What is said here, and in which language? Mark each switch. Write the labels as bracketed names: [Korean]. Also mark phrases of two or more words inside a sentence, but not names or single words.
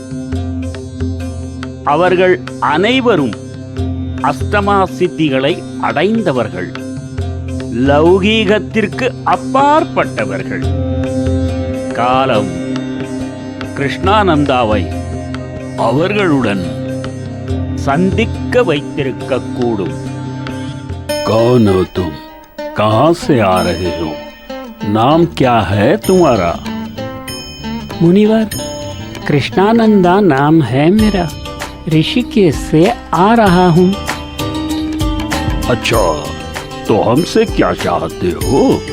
[Tamil] அவர்கள் அனைவரும் அஷ்டமா சித்திகளை அடைந்தவர்கள், லௌகீகத்திற்கு அப்பாற்பட்டவர்கள். காலம் கிருஷ்ணானந்தாவை அவர்களுடன் சந்திக்க வைத்திருக்க கூடும். [Hindi] कौन हो तुम? कहाँ से आ रहे हो? नाम क्या है तुम्हारा? मुनिवर, कृष्णानंदा नाम है मेरा। ऋषिकेश से आ रहा हूँ। अच्छा, तो हमसे क्या चाहते हो?